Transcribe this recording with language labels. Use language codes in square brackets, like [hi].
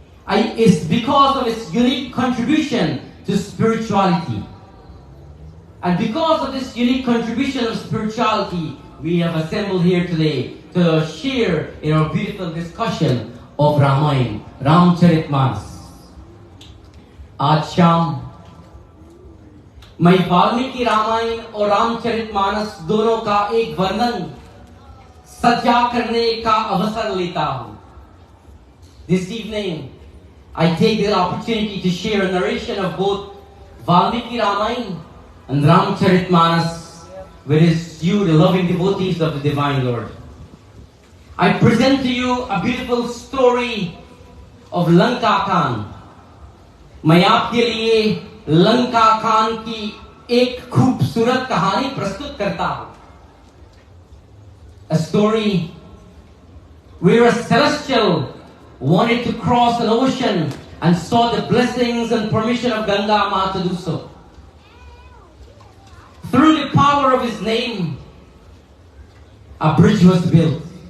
[en] It's because of its unique contribution to spirituality. And because of this unique contribution of spirituality, we have assembled here today to share in our beautiful discussion of Ramayan, Ramcharitmanas. [hi] आज शाम मैं वाल्मीकि रामायण और रामचरितमानस दोनों का एक वर्णन सज्जा करने का अवसर लेता हूं. [en] This evening, I take the opportunity to share a narration of both Valmiki Ramayan and Ramcharitmanas with you, the loving devotees of the Divine Lord. I present to you a beautiful story of Lanka Khan. [hi] मैं आपके लिए लंका खान की एक खूबसूरत कहानी प्रस्तुत करता हूं. [en] A story where a celestial wanted to cross an ocean and saw the blessings and permission of Ganga Ma to do so. Through the power of his name, a bridge was built.